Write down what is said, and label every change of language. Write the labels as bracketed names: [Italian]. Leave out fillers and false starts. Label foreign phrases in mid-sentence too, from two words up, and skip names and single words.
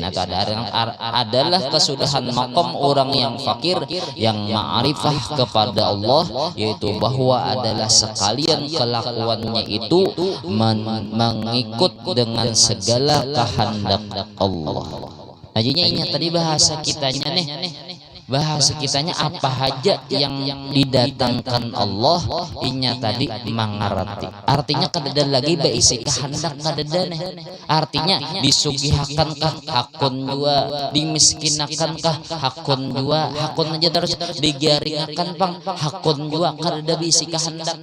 [Malay] Nah adalah kesudahan makom orang yang fakir yang ma'rifah kepada Allah, yaitu bahwa adalah sekalian kelakuannya itu mengikut dengan segala kehendak Allah. [Banjar] Nah jadinya tadi bahasa kitanya nih, bahasa kitanya apa aja yang didatangkan Allah inya tadi mengerti. Artinya kadada lagi berisi kehendak kadada nih. Artinya disugihakankah hakun jua, dimiskinankah hakun jua, hakun aja terus digaringakan bang hakun jua kadada berisi kehendak.